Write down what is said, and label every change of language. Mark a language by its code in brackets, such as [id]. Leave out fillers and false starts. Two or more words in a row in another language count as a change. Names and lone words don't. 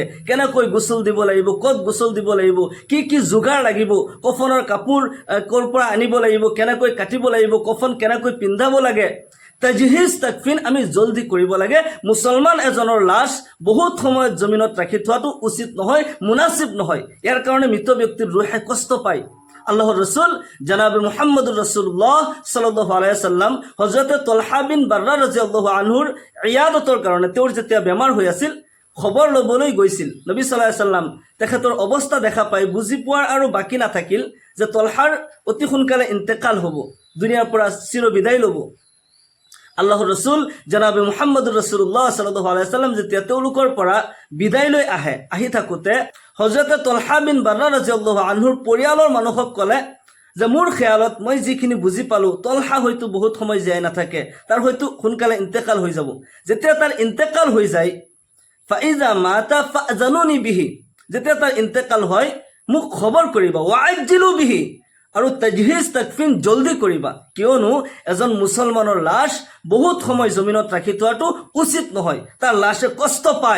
[as] কেনেকৈ গোসল দিব লাগিব, ক'ত গোসল দিব লাগিব, কি কি যোগাৰ লাগিব, কফনৰ কাপোৰ ক'ৰ পৰা আনিব লাগিব, কেনেকৈ কাটিব লাগিব, কফন কেনেকৈ পিন্ধাব লাগে, [ar] تجهيز تكفين [as] আমি জলদি কৰিব লাগে। মুছলমান এজনৰ লাশ বহুত সময়ত জমিনত ৰাখি থোৱাটো উচিত নহয়, মুনাসিব নহয়। ইয়াৰ কাৰণে মৃত ব্যক্তিৰ ৰুহে কষ্ট পায়। আল্লাহৰ ৰসুল জনাব [ar] محمد رسول الله صلى الله عليه وسلم [as] হযরত তলহা বিন বাৰ্ৰা [ar] رضي الله عنه [as] ইয়াদতৰ কাৰণে তেওঁৰ যেতিয়া বেমাৰ হৈ আছিল, খবৰ ল'বলৈ গৈছিল। নবী [ar] صلى الله عليه وسلم [as] তেখেতৰ অৱস্থা দেখা পাই বুজি পোৱাৰ আৰু বাকী নাথাকিল যে তলহাৰ অতি সোনকালে ইন্তেকাল হ'ব, দুনিয়াৰ পৰা চিৰ বিদায় ল'ব। আল্লাহৰ ৰসুল জনাবে [ar] محمد رسول الله صلى الله عليه وسلم [as] যেতিয়া তেওঁলোকৰ পৰা বিদায় লৈ আহি থাকোঁতে হযরত তলহা বিন বাৰ্ৰা [ar] رضي الله عنه [as] পৰিয়ালৰ মানুহক ক'লে যে মোৰ খেয়ালত মই যিখিনি বুজি পালোঁ, তলহা হয়তো বহুত সময় জীয়াই নাথাকে, তাৰ হয়তো সোনকালে ইন্তেকাল হৈ যাব। যেতিয়া তাৰ ইন্তেকাল হৈ যায়, [ar] فإذا مات فآذنوني به, [as] যেতিয়া তাৰ ইন্তেকাল হয় মোক খবৰ কৰিবা, [ar] وعجلوا به, [as] আৰু [ar] تجهيز تكفين [as] জলদি কৰিবা, কিয়নো এজন মুছলমানৰ লাশ বহুত সময় জমিনত ৰাখি থোৱাটো উচিত নহয়, তাৰ লাশে কষ্ট পায়।